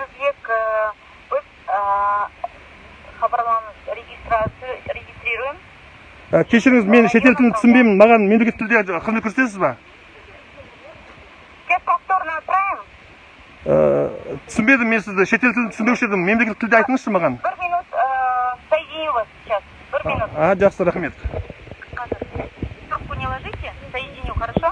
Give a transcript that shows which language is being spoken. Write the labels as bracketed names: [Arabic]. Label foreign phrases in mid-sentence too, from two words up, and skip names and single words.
[Russian] Регистрируем. [Kazakh] Кешіріңіз, мен шетел тілін түсінбеймін, маған мемлекет тілде қызмет көрсетесіз ба? [Russian] Повторно отправим. [Kazakh] Түсінбедім мен сізді, шетел тілін түсіндіруші едім, мемлекет тілде айтыңызшы маған. [Russian] 1 минут соединю вас сейчас. 1 минут. [Kazakh] Жақсы, рахмет. [Russian] Трубку не ложите, соединю, хорошо?